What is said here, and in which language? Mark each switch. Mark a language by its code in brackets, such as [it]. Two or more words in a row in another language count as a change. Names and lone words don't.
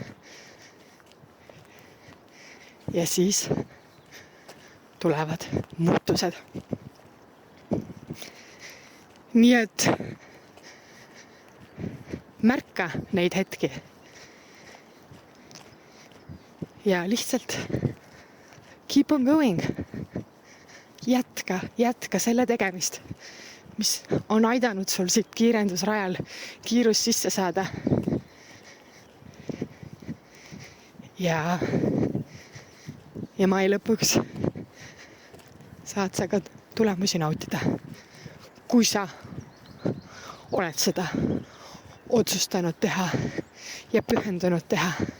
[et] Ja siis tulevad muutused. Nii et märka neid hetki ja lihtsalt [en] keep on going. [et] Jätka selle tegemist, mis on aidanud sul siit kiirendusrajal kiirus sisse saada. Ja mai lõpuks saad sa ka tulemusi nautida, kui sa oled seda otsustanud teha ja pühendunud teha.